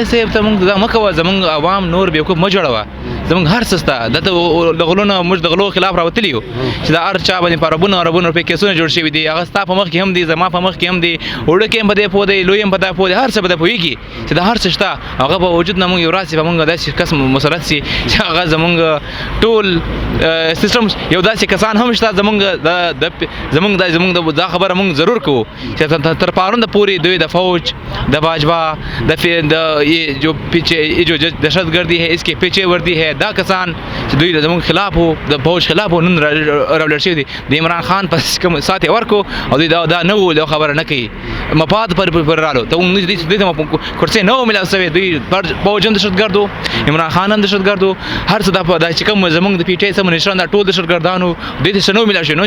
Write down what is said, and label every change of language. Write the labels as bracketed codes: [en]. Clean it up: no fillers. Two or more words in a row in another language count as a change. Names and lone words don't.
[ps] صاحب ته موږ دا مه کوه زموږ عوام نور بیوقوف مه جوړوه زموږ هر څه شته دلته د غلو نه موږ د غلو خلاف راوتلي یو چې دا هر چا باندې په اربونه روپۍ کیسونه جوړ شوي دي هغه ستا په مخ کې هم دي زما په مخ کې هم دي وړوکی هم په دې پوه دی لوی هم په دا پوه دی هر څه په دا پوهېږي چې دا هر څه شته هغه په وجود نه موږ یو راسي په موږ داسې کس مسلط سي چې هغه زموږ ټول سیستم یو داسې کسان هم شته زموږ دا خبره موږ ضرور کوو چې تر پرونده پورې دوی د فوج د باجوا د [ur] جو پیچھے جو دہشتگردی ہے اس کے پیچھے وردی ہے [ps] دا کسان چې دوی زموږ خلاف وو د فوج خلاف وو نن راولاړ شوي دي د عمران خان په کوم ساعت یې ورکو او دوی دا نه وو دا خبره نه کوي مفاد پر رالو ته دوی ته کرسۍ نه وو میلاو شوې دوی فوج هم دهشتګرد وو عمران خان هم دهشتګرد وو هر څه دا چې کوم زموږ د پی ټی آی سم مشران دا ټول دهشتګردان وو دوی ته څه نه وو میلاو شوي نو